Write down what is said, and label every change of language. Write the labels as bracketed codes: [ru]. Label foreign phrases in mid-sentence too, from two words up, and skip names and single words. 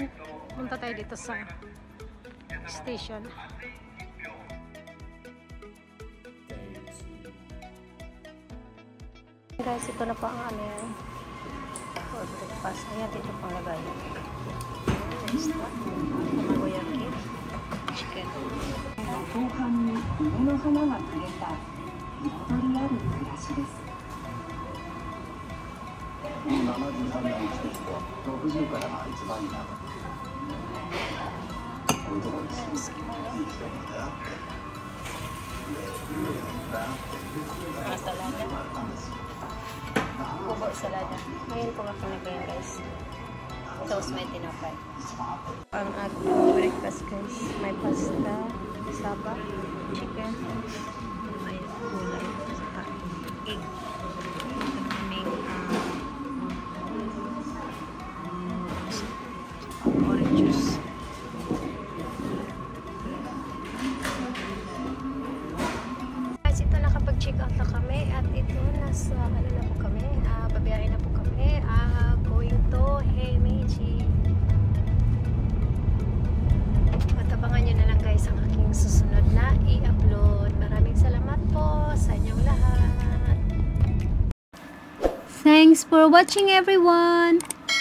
[tl] Punta tayo dito sa station. Guys, ito na po ang aming [en] for breakfast. [tl] Ayan, dito pang lagay. Tamagoyaki chicken. [ja] 後半に梅の花が触れたゆとりある暮らしです。73年生きてきて60からが一番になる。こういうところですね。いい人に出会って。 [tl] Salada. Kubo salada. Ngayon po ako nag-ayan, guys. Sauce may tinapay. Ang ating breakfast, guys. May pasta, saba, chicken, may gulay, egg. Aming orange juice. Guys, ito nakapag-check out na kami at ito nasa ano na po kami, babiyahin na po kami, [en] going to Himeji. [tl] At abangan nyo na lang, guys, ang aking susunod na i-upload. Maraming salamat po sa inyong lahat. [en] Thanks for watching, everyone.